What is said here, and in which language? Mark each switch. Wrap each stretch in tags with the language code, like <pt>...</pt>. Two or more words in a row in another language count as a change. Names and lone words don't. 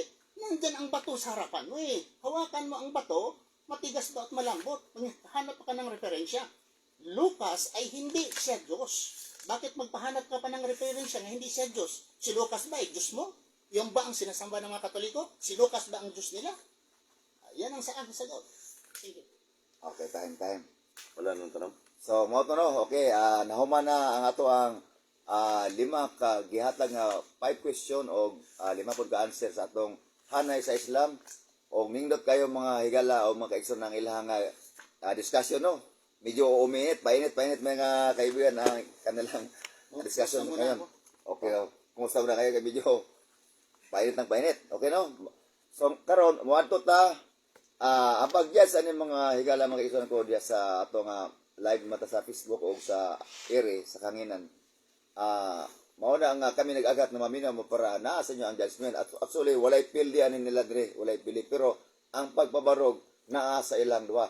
<tl>Nandyan ang bato sa harapan mo eh. Hawakan mo ang bato, matigas ba at malambot? Hanap ka ng referensya. Lucas ay hindi siya Diyos. Bakit magpahanap ka pa ng referensya na hindi siya Diyos? Si Lucas ba ay Diyos mo? Yung ba ang sinasamba ng mga Katoliko? Si Lucas ba ang Diyos nila? Yan ang sa akin sagot.</tl> <en>Thank you. Okay, time.</en> <tl>Wala nang tanong.</tl> <ceb>So, mo to no, okay, nahuman na ang ato ang 5 ka gihatag nga 5 question o 5 pud ka answer sa atong hanay sa Islam o nindot kayo mga higala o mga kaigsoon ng ilang discussion no.</ceb> <tl>Medyo umiinit, painit mga kaibigan ang kanilang discussion Kumusta muna ngayon. ako? Okay, kumusta muna kayo kay medyo painit. Okay no?</tl> <ceb>So karon moadto ta ang pag-judge ani mga higala mga kaigsoon ko diya sa ato nga live mata sa Facebook o sa ere sa kanginan. Mao na nga kami nag-agat na maminaw mo para naa sa inyo ang judgment. At actually walay pildi ani nila dire, walay pili pero ang pagpabarog naa sa ilang duha.</ceb>